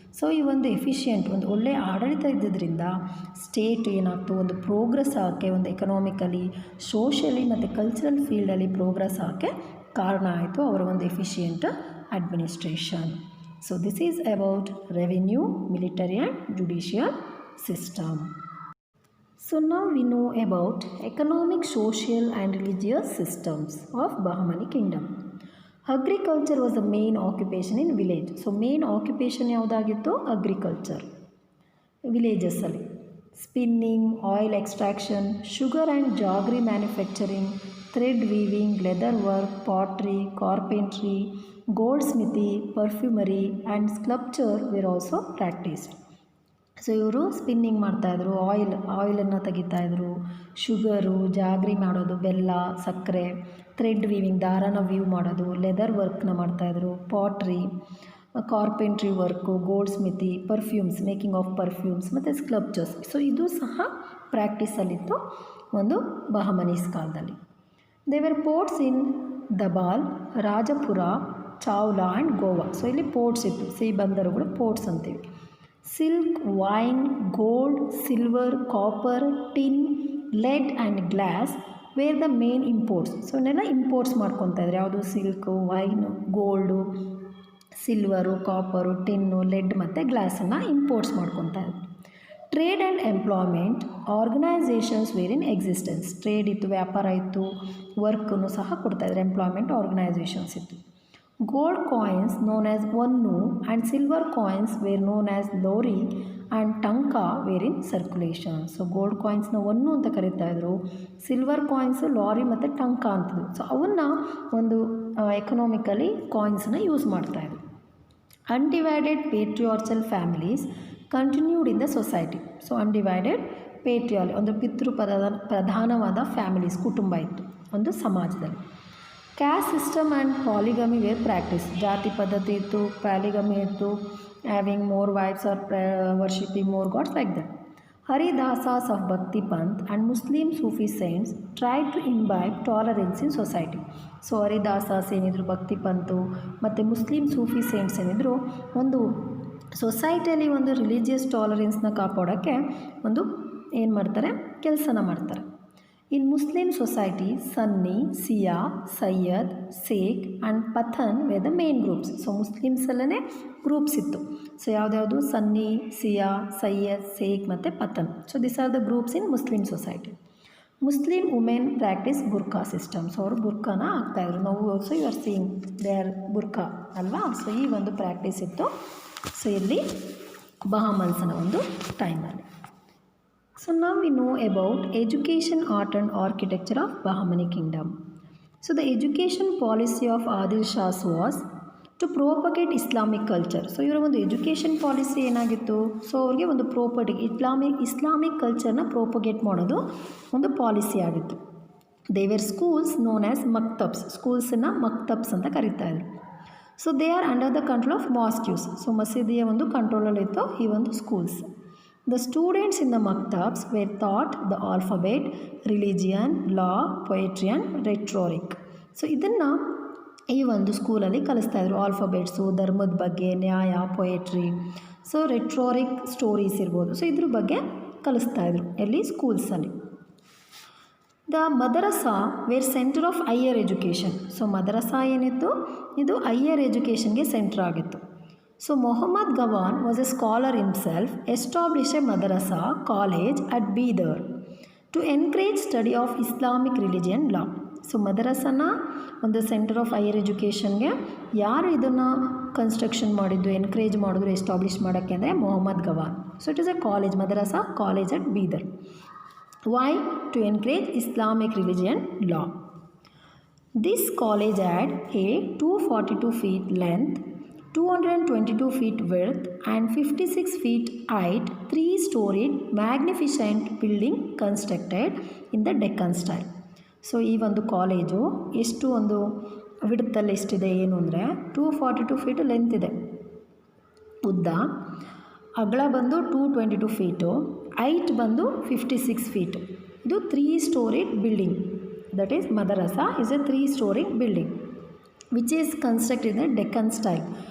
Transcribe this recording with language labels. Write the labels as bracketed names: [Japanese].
[Kannada] So ಈ ಒಂದು efficient ಒಂದು ಒಳ್ಳೆಯ ಆಡಳಿತ ಇದ್ದಿದ್ದರಿಂದ ಸ್ಟೇಟ್ ಏನಾಗ್ತು, ಒಂದು ಪ್ರೋಗ್ರೆಸ್ ಆಗೋಕ್ಕೆ, ಒಂದು ಎಕನಾಮಿಕಲಿ, ಸೋಷಿಯಲಿ ಮತ್ತು ಕಲ್ಚರಲ್ ಫೀಲ್ಡಲ್ಲಿ ಪ್ರೋಗ್ರೆಸ್ ಆಗೋಕ್ಕೆ ಕಾರಣ ಆಯಿತು ಅವರ ಒಂದು efficient administration. [English] So this is about revenue, military and judicial system. So now we know about economic, social and religious systems of Bahamani kingdom. Agriculture was the main occupation in village. So main occupation ಯಾವುದಾಗಿತ್ತು, agriculture. Villages ಅಲ್ಲಿ spinning, oil extraction, sugar and jaggery manufacturing, thread weaving, leather work, pottery, carpentry, goldsmithy, perfumery and sculpture were also practiced. [Kannada] So ಇವರು spinning ಮಾಡ್ತಾಯಿದ್ರು, ಆಯಿಲನ್ನು ತೆಗಿತಾಯಿದ್ರು, sugar, jaggery ಮಾಡೋದು, ಬೆಲ್ಲ, ಸಕ್ಕರೆ, thread weaving ದಾರಾನ view ಮಾಡೋದು, leather ವರ್ಕ್ನ ಮಾಡ್ತಾಯಿದ್ರು, pottery, carpentry work, gold Smithi, perfumes, making of perfumes ಮತ್ತು ಸ್ಕಲ್ಪ್ಚರ್ಸ್. ಸೊ ಇದು ಸಹ ಪ್ರಾಕ್ಟೀಸಲ್ಲಿತ್ತು ಒಂದು ಬಹಮನೀಸ್ ಕಾಲದಲ್ಲಿ. [English] There were ports in Dabhol, Rajapur, Chaul and Goa. [Kannada] So ಇಲ್ಲಿ ಪೋರ್ಟ್ಸ್ ಇತ್ತು, ಸಿಹಿ ಬಂದರುಗಳು ಪೋರ್ಟ್ಸ್ ಅಂತೀವಿ. [English] Silk, wine, gold, silver, copper, tin, lead and glass were the main imports. [Kannada] So ಇವನ್ನೆಲ್ಲ ಇಂಪೋರ್ಟ್ಸ್ ಮಾಡ್ಕೊತಾ ಇದ್ದಾರೆ. ಯಾವುದು, silk, wine, gold, silver, copper, tin, LED ಮತ್ತು ಗ್ಲಾಸನ್ನು ಇಂಪೋರ್ಟ್ಸ್ ಮಾಡ್ಕೊತಾ ಇದ್ದಾರೆ. [English] Trade and employment organisations were in existence. [Kannada] Trade ಇತ್ತು, ವ್ಯಾಪಾರ ಇತ್ತು, ವರ್ಕನ್ನು ಸಹ ಕೊಡ್ತಾಯಿದ್ರು, ಎಂಪ್ಲಾಯ್ಮೆಂಟ್ ಆರ್ಗನೈಸೇಷನ್ಸ್ ಇತ್ತು. [English] Gold coins known as Vannu and silver coins were known as Lori and Tanka were in circulation. [Kannada] So gold coinsನ Vannu ಅಂತ ಕರೀತಾ ಇದ್ರು, ಸಿಲ್ವರ್ ಕಾಯಿನ್ಸು ಲಾರಿ ಮತ್ತು ಟಂಕ ಅಂತಿದ್ರು. ಸೊ ಅವನ್ನ ಒಂದು ಎಕನಾಮಿಕಲಿ ಕಾಯಿನ್ಸನ್ನ ಯೂಸ್ ಮಾಡ್ತಾಯಿದ್ರು. [English] Undivided patriarchal families continued in the society. [Kannada] So undivided ಪೇಟ್ರಿಯಾಲ್ ಒಂದು ಪ್ರಧಾನವಾದ ಫ್ಯಾಮಿಲೀಸ್, ಕುಟುಂಬ ಇತ್ತು. ಒಂದು ಸಮಾಜದಲ್ಲಿ. [English] Caste system and polygamy were practice. [Kannada] ಜಾತಿ ಪದ್ಧತಿ ಇತ್ತು, ಪ್ಯಾಲಿಗಮಿ ಇತ್ತು, [English] Having more wives or worshipping more gods like that. Haridasas of Bhakti Panth and Muslim Sufi saints tried to imbibe tolerance in society. [Kannada] So ಹರಿದಾಸಾಸ್ ಏನಿದ್ರು ಭಕ್ತಿ ಪಂತು ಮತ್ತು ಮುಸ್ಲಿಂ ಸೂಫಿ ಸೇಂಟ್ಸ್ ಏನಿದ್ರು ಒಂದು ಸೊಸೈಟಿಯಲ್ಲಿ ಒಂದು ರಿಲಿಜಿಯಸ್ ಟಾಲರೆನ್ಸ್ನ ಕಾಪಾಡೋಕ್ಕೆ ಒಂದು ಏನು ಮಾಡ್ತಾರೆ, ಕೆಲಸನ ಮಾಡ್ತಾರೆ. [English] In Muslim society Sunni, Shia, Sayyid, Sheikh and Pathan were the main groups. [Kannada] So ಮುಸ್ಲಿಮ್ಸಲ್ಲೇ groups ಇತ್ತು. ಸೊ ಯಾವುದ್ಯಾವುದು? ಸನ್ನಿ, ಸಿಯಾ, ಸಯ್ಯದ್, ಸೇಖ್ ಮತ್ತು ಪಥನ್. [English] So this are the groups in Muslim society. Muslim women practice burqa system. [Kannada] So ಅವರು ಬುರ್ಕಾನ ಹಾಕ್ತಾಯಿದ್ರು. ನಾವು [English] also you are seeing their burqa [Kannada] ಅಲ್ವಾ. So ಈ ಒಂದು practice ಇತ್ತು. So ಇಲ್ಲಿ ಬಹಾಮನ್ಸನ ಒಂದು ಟೈಮಲ್ಲಿ. [English] So now we know about education, art and architecture of Bahamani kingdom. So the education policy of Adil Shahs was to propagate Islamic culture. [Kannada] So ಇವರ ಒಂದು education policy ಏನಾಗಿತ್ತು? ಸೊ ಅವ್ರಿಗೆ ಒಂದು ಇಸ್ಲಾಮಿಕ್ ಕಲ್ಚರ್ನ ಪ್ರೋಪಗೇಟ್ ಮಾಡೋದು ಒಂದು ಪಾಲಿಸಿ ಆಗಿತ್ತು. [English] There were schools known as ಮಕ್ತಬ್ಸ್. [Kannada] ಸ್ಕೂಲ್ಸನ್ನು ಮಕ್ತಬ್ಸ್ ಅಂತ ಕರೀತಾಯಿದ್ರು. [English] So they are under the control of mosques. [Kannada] So ಮಸೀದಿಯ ಒಂದು ಕಂಟ್ರೋಲಲ್ಲಿತ್ತು ಈ ಒಂದು schools. [English] The students in the maktabs were taught the alphabet, religion, law, poetry and rhetoric. [Kannada] So ಇದನ್ನು ಈ ಒಂದು ಸ್ಕೂಲಲ್ಲಿ ಕಲಿಸ್ತಾಯಿದ್ರು. ಆಲ್ಫಾಬೆಟ್ಸು, ಧರ್ಮದ ಬಗ್ಗೆ, ನ್ಯಾಯ, ಪೊಯೆಟ್ರಿ, ಸೊ ರೆಟ್ರೋರಿಕ್ ಸ್ಟೋರೀಸ್ ಇರ್ಬೋದು. ಸೊ ಇದ್ರ ಬಗ್ಗೆ ಕಲಿಸ್ತಾಯಿದ್ರು ಎಲ್ಲಿ? ಸ್ಕೂಲ್ಸಲ್ಲಿ. [English] The ಮದರಸಾ were centre of higher education. [Kannada] So ಮದರಸಾ ಏನಿತ್ತು, ಇದು ಹೈಯರ್ ಎಜುಕೇಷನ್ಗೆ ಸೆಂಟರ್ ಆಗಿತ್ತು. [English] So Muhammad Gawan was a scholar himself, established a madrasa college at Bidar to encourage study of Islamic religion law. [Kannada] So ಮದರಸನ ಒಂದು centre of higher ಎಜುಕೇಷನ್ಗೆ ಯಾರು ಇದನ್ನು construction ಮಾಡಿದ್ದು, encourage ಮಾಡಿದ್ರು establish ಮಾಡೋಕ್ಕೆ ಅಂದರೆ Mohammed Gawan. [English] So it is a college, ಮದರಸಾ college at Bidar. Why? To encourage Islamic religion law. This college had a 242 feet length, 222 feet width and 56 feet height, 3-storied magnificent building constructed in the Deccan style. [Kannada] So ಈ ಒಂದು college ಎಷ್ಟು ಒಂದು ವಿಡ್ತಲ್ಲಿ ಎಷ್ಟಿದೆ ಏನು ಅಂದರೆ 242 feet length ಇದೆ, ಉದ್ದ. ಅಗಲ ಬಂದು 222 feet, ಹೈಟ್ ಬಂದು 56 feet. [English] ಇದು 3-storied building. That is ಮದರಸಾ is a 3-storied building which is constructed in Deccan style.